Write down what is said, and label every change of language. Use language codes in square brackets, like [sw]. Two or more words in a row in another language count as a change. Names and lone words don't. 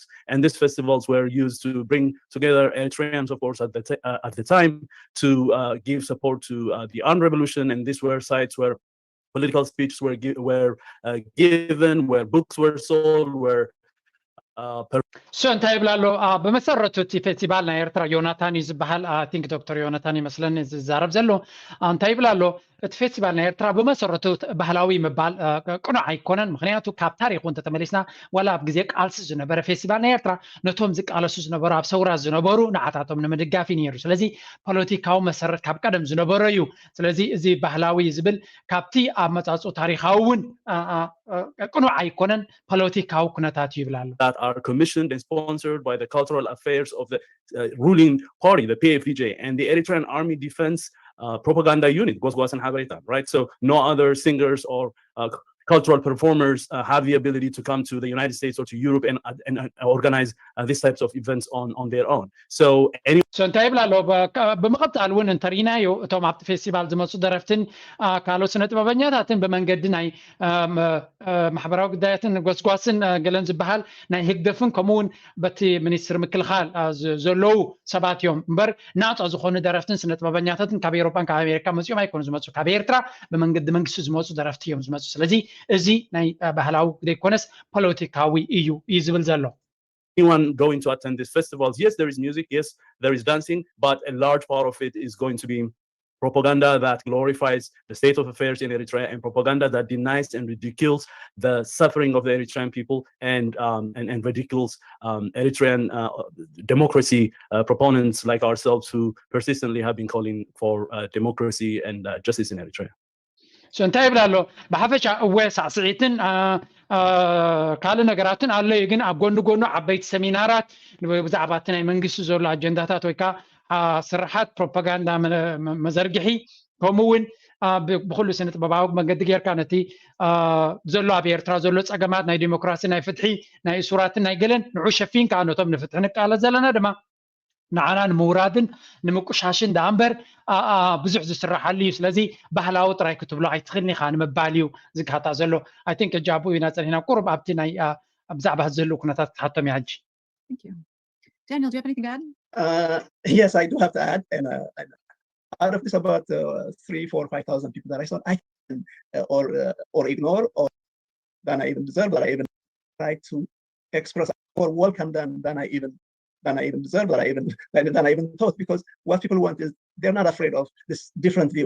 [en] And these festivals were used to bring together Eritreans, of course, at the time to give support to the armed revolution. And these were sites where political speeches were given, where books were sold, where [ti] so እንታይ ይብላሎ በመሰረቱ እቲ ፌስቲቫል ናይ ኤርትራ ዮናታን ይዝበሃል [en] think doctor [ti] ዮናታን ይመስለኒ ዝዛረብ ዘሎ እንታይ ይብላሎ እቲ ፌስቲቫል ናይ ኤርትራ በመሰረቱ ባህላዊ ምባል ቅኑዕ ኣይኮነን ምክንያቱ ካብ ታሪክ እውን ተመሊስና ዋላ ኣብ ግዜ ቃልሲ ዝነበረ ፌስቲቫል ናይ ኤርትራ ነቶም ዝቃለሱ ዝነበሩ ኣብ ሰውራ ዝነበሩ ንዓታቶም ንምድጋፍ ነይሩ ስለዚ ፖለቲካዊ መሰረት ካብ ቀደም ዝነበረ እዩ ስለዚ እዚ ባህላዊ ዝብል ካብቲ ኣብ መጻጹ ታሪካዊ እውን ቅኑዕ ኣይኮነን ፖለቲካዊ ኩነታት ይብላሉ [en] that are commissioned and sponsored by the cultural affairs of the ruling party, the PFDJ, and the Eritrean Army Defense Propaganda Unit, right? So no other singers or cultural performers have the ability to come to the United States or to Europe and organize these types of events on their own. So [ti] እንታይ ይብላሎ በመቀጠል እውን እንተሪናዮ እቶም ኣብቲ ፌስቲቫል ዝመፁ ደረፍትን ካልኦት ስነ ጥበበኛታትን በመንገዲ ናይ ማሕበራዊ ጉዳያትን ጎስጓስን ገለን ዝበሃል ናይ ህግደፍን ከምኡውን በቲ ሚኒስትር ምክልኻል ዘለዉ ሰባት እዮም እምበር ናፃ ዝኾኑ ደረፍትን ስነ ጥበበኛታትን ካብ ኤውሮፓን ካብ ኣሜሪካ መፅኦም ኣይኮኑ ዝመፁ ካብ ኤርትራ በመንገዲ መንግስቲ ዝመፁ ደረፍቲ እዮም ዝመፁ ስለዚ እዚ ናይ ባህላዊ ዘይኮነስ ፖለቲካዊ እዩ ዝብል ዘሎ [en] anyone going to attend these festivals, yes, there is music, yes, there is dancing, but a large part of it is going to be propaganda that glorifies the state of affairs in Eritrea and propaganda that denies and ridicules the suffering of the Eritrean people and ridicules Eritrean democracy proponents like ourselves who persistently have been calling for democracy and justice in Eritrea. [ti] So እንታይ ይብላሎ ብሓፈሻ እወ ሳዕስዒትን ካልእ ነገራትን ኣሎ ግን ኣብ ጎኑ ጎኑ ዓበይቲ ሰሚናራት ብዛዕባ እቲ ናይ መንግስቲ ዘሎ ኣጀንዳታት ወይ ከዓ ስራሓት ፕሮፓጋንዳ መዘርግሒ ከምኡውን ብኩሉ ስነ ጥበባዊ መንገዲ ጌርካ ነቲ ዘሎ ኣብ ኤርትራ ዘሎ ፀገማት ናይ ዲሞክራሲ ናይ ፍትሒ ናይ እሱራትን ናይ ገለን ንዑ ሸፊንካ ነቶም ንፍትሒ ንቃለስ ዘለና ድማ ንዓና ንምውራድን ንምቁሻሽን ዳእምበር ብዙሕ ዝስራሓሉ እዩ ስለዚ ባህላዊ ጥራይ ክትብሎ ኣይትኽእልኒ ኢኻ ንምባል እዩ ዝግሃታ ዘሎ [en] I think [ti] እጃቡ ኢና ፀኒሕና ቁርብ ኣብቲ ናይ ብዛዕባ ዘሎ ኩነታት ክትሓቶም እያ ሕጂ [en] Thank you. Daniel, do you have anything to add? Yes, I do have to add. And out of this about 3, 4, 5,000 people that I saw, I can or ignore or than I even deserve, that I even try to express or welcome them than I even deserve, that I even thought, because what people want is they're not afraid of this different views.